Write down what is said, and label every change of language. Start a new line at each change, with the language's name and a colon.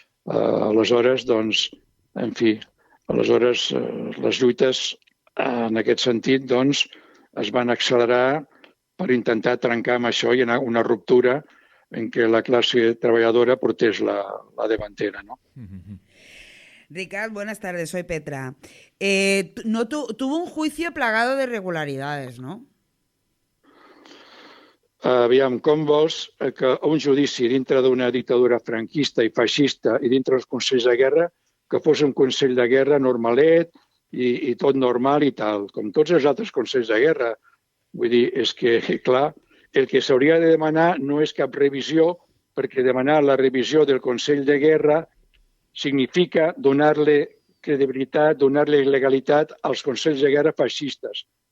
Catalan: Aleshores, doncs, en fi, aleshores les lluites en aquest sentit doncs, es van accelerar per intentar trencar amb això i anar a una ruptura en què la clase treballadora portés la delantera, ¿no?
Spanish: Ricard, buenas tardes, soy Petra. Tuvo un juicio plagado de irregularidades, ¿no?
Catalan: Aviam, com vols que un judici dintre d'una dictadura franquista i feixista i dintre dels consells de guerra, que fos un consell de guerra normalet i tot normal i tal, com tots els altres consells de guerra. Vull dir, és que, clar, el que s'hauria de demanar no és cap revisió, perquè demanar la revisió del Consell de Guerra significa donar-li credibilitat, donar-li legalitat als consells de guerra feixistes.